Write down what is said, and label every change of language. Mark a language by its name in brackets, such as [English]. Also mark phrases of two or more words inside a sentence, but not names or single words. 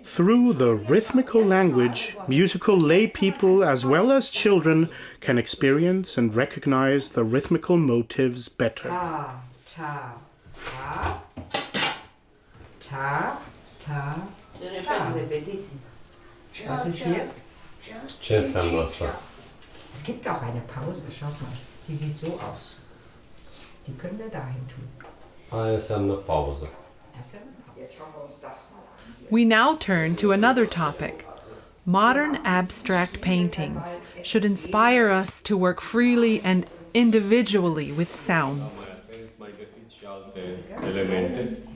[English] Through the rhythmical language, musical lay people as well as children can experience and recognize the rhythmical motives better. Ta, ta, ta, ta, ta. [German] Was ist hier? [Romanian] Ce înseamnă asta? [German] Es gibt auch eine Pause, schaut mal. Die sieht so aus. Die können wir dahin tun. [Romanian] Aia înseamnă pauză. [English] We now turn to another topic. Modern abstract paintings should inspire us to work freely and individually with sounds. [Romanian] Mai găsiți și alte elemente.